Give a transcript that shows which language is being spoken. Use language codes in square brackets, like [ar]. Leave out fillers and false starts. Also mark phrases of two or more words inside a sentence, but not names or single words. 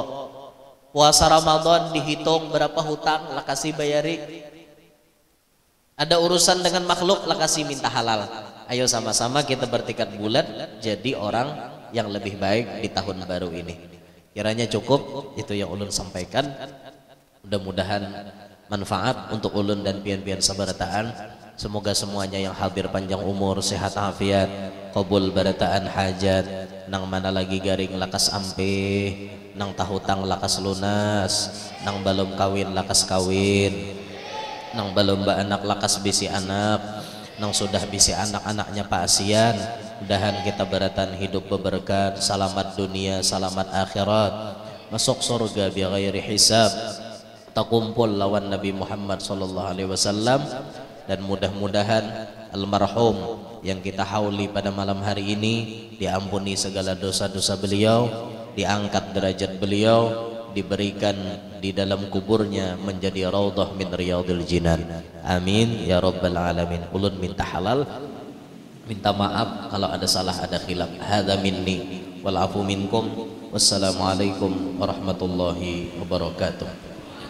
[id] Puasa Ramadan dihitung berapa hutang, lah kasih bayari. Ada urusan dengan makhluk, lah kasih minta halal. Ayo sama-sama kita bertekad bulat jadi orang yang lebih baik di tahun baru ini. Kiranya cukup itu yang ulun sampaikan. Mudah-mudahan manfaat untuk ulun dan pian-pian sabarataan. [bjn] Semoga semuanya yang hadir panjang umur, sehat afiat, qabul barataan hajat, nang mana lagi garing lakas ampe, nang tahutang lakas lunas, nang balom kawin lakas kawin, nang balom ba anak lakas bisi anak, nang sudah bisi anak-anaknya paasian. Mudahan kita baratan hidup beberkat, selamat dunia, selamat akhirat, masuk surga [ar] بغير حساب, [bjn] takumpul lawan Nabi Muhammad [ar] صلى الله عليه وسلم. [id] Dan mudah-mudahan almarhum yang kita hauli pada malam hari ini diampuni segala dosa-dosa beliau, diangkat derajat beliau, diberikan di dalam kuburnya menjadi [ar] روضة من رياض الجنان. آمين يا رب العالمين. [id] Ulun minta halal, minta maaf kalau ada salah, ada khilaf. [ar] هذا مني والعفو منكم. والسلام عليكم ورحمة الله وبركاته.